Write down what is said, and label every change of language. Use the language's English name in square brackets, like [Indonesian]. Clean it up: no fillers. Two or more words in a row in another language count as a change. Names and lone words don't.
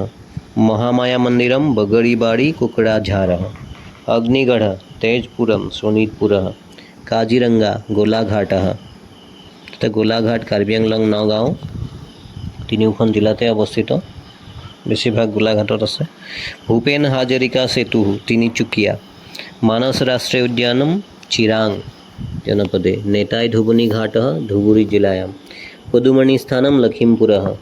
[Sanskrit] महामाया मन्दिरं बगड़ीबाड़ी कुकड़ाझारः। अग्निगढ़ तेजपुरम शोणितपुरः। काजीरंगा गोलाघाटः। [Assamese] गोलाघाट कार्बी आंगलং नौगांव তিনিওখন জিলাতে অৱস্থিত, বেছিভাগ গোলাঘাটত আছে। [Sanskrit] ভূপেন হাজৰিকা সেতু তিনিচুকীয়া। মানস ৰাষ্ট্ৰীয় উদ্যানম চিৰাং জনপদে। নেতাই ধুবুনী ঘাটः ধুবুৰী জিলায়াম। পদুমণি স্থানম লখিমপুৰः।